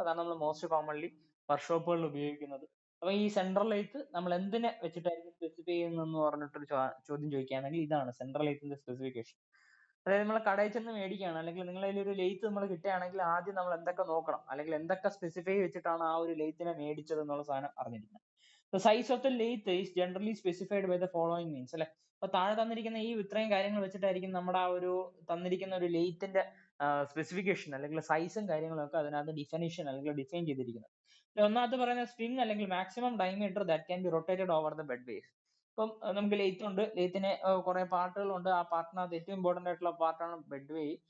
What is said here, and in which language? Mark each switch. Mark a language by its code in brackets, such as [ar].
[ml] അതാണ് നമ്മൾ most commonly വർക്ക്ഷോപ്പുകളിൽ ഉപയോഗിക്കുന്നത്. അപ്പൊ ഈ സെൻട്രൽ ലെയ്ത്ത് നമ്മൾ എന്തിനെ വെച്ചിട്ടായിരിക്കും സ്പെസിഫൈ ചെയ്യുന്നതെന്ന് പറഞ്ഞിട്ടൊരു ചോദ്യം ചോദിക്കുകയാണെങ്കിൽ ഇതാണ് സെൻട്രൽ ലെയ്ത്തിന്റെ സ്പെസിഫിക്കേഷൻ. അതായത് നമ്മൾ കടയിൽ ചെന്ന് മേടിക്കുകയാണ്, അല്ലെങ്കിൽ നിങ്ങളുടെ കയ്യിൽ ഒരു ലെയ്ത്ത് നമ്മൾ കിട്ടുകയാണെങ്കിൽ ആദ്യം നമ്മൾ എന്തൊക്കെ നോക്കണം, അല്ലെങ്കിൽ എന്തൊക്കെ സ്പെസിഫൈ വെച്ചിട്ടാണ് ആ ഒരു ലെയ്ത്തിനെ മേടിച്ചത് എന്നുള്ള സാധനം അറിഞ്ഞിരിക്കണം. [en] The size of the lathe is generally specified by the following means, [ml] അല്ലെ. അപ്പൊ താഴെ തന്നിരിക്കുന്ന ഈ ഇത്രയും കാര്യങ്ങൾ വെച്ചിട്ടായിരിക്കും നമ്മുടെ ആ ഒരു തന്നിരിക്കുന്ന ഒരു ലെയ്ത്തിന്റെ സ്പെസിഫിക്കേഷൻ അല്ലെങ്കിൽ സൈസും കാര്യങ്ങളും ഒക്കെ അതിനകത്ത് ഡിഫിനിഷൻ അല്ലെങ്കിൽ ഡിഫൈൻ ചെയ്തിരിക്കുന്നത്. ഒന്നാമത് പറയുന്നത് [en] Spring അല്ലെങ്കിൽ maximum diameter that can be rotated over the bed base. [ml] ഇപ്പം നമുക്ക് ലെയ്ത്ത് ഉണ്ട്, ലെയ്ത്തിന് കുറെ പാർട്ടുകളുണ്ട്. ആ പാർട്ടിനകത്ത് ഏറ്റവും ഇമ്പോർട്ടന്റ് ആയിട്ടുള്ള പാർട്ടാണ് ബെഡ് വേ.